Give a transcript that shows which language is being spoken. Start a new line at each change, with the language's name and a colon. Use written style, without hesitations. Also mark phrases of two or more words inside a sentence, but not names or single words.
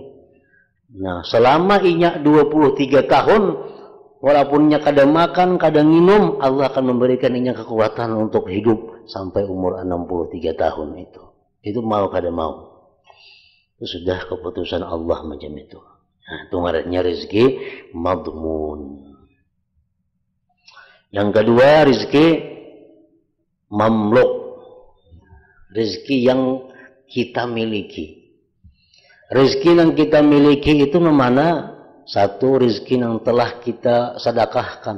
Banjar: Nah, selama inya 23 tahun, walaupun inya kada makan, kada minum, Allah akan memberikan inya kekuatan untuk hidup sampai umur 63 tahun itu. Itu mau kada mau. Itu sudah keputusan Allah macam itu. Nah, itu ngarannya rezeki madmun.
Indonesian: Yang kedua, rezeki mamluk. Rezeki yang kita miliki. Rezeki yang kita miliki itu mana? Satu, rezeki yang telah kita sedekahkan.